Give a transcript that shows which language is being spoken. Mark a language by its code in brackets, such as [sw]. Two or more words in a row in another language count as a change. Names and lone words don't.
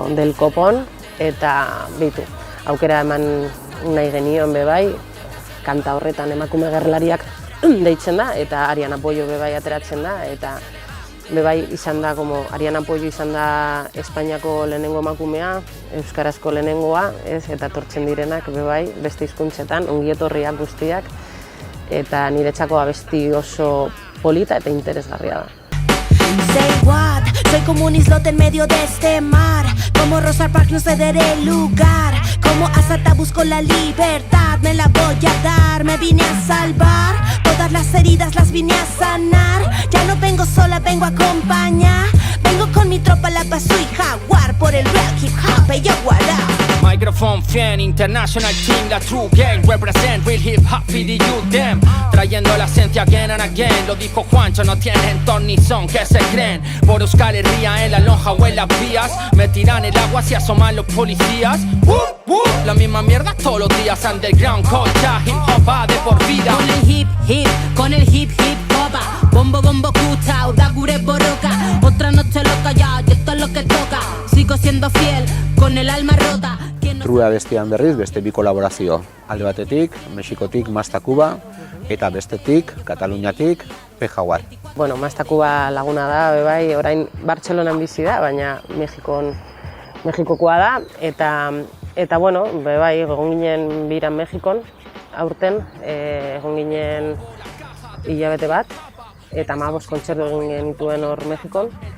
[es] del kopon, [eu] eta aukera eman nahi genion bebai, kanta horretan emakume gerlariak deitzen da, eta Ariana Puello bebai ateratzen da, eta bebai izan da, Ariana Puello izan da Espainiako lehenengo emakumea, euskarazko lehenengoa, eta tortzen direnak bebai beste hizkuntzetan, ongietorriak guztiak, eta niretzako abesti oso polita eta interesgarria da. [en] Say what, [es] soy como un islote en medio de este mar. Como Rosa Parks no cederé el lugar. Como Azata busco la libertad, me la voy a dar. Me vine a salvar, todas las heridas las vine a sanar. Ya no vengo sola, vengo a acompañar. Vengo con mi tropa, la paso y jaguar. Por el [en] real hip hop, yo what up. Microphone fan, international team, la true gang. Represent real hip hop y the youth them. [es] Trayendo la esencia [en] again and again. [es] Lo dijo Juancho, no tienen ton ni son, que se creen. Por Euskal Herria, en la lonja o en las vías. Me tiran el agua si asoman los policías. La misma mierda todos los días. Underground, colcha, [en] hip hop [es] va de por vida. Con el hip hip hopa. [eu] Bombo bombo kucha, da gure borroka. [es] Otra noche loca ya, y esto es lo que toca. Sigo siendo fiel, con el alma rota. [eu] True abestian berriz beste bi kolaborazio. Alde batetik, Mexikotik Masta Kuba, eta bestetik, Kataluniatik, P. Jaguar. Bueno, Masta Kuba laguna da, bebai, orain Bartzelonan bizi da, baina Mexikokoa da, eta bueno, bebai, egon ginen biran Mexikon, aurten, egon ginen hilabete bat, eta 15 kontzertu egin genituen hor Mexikon,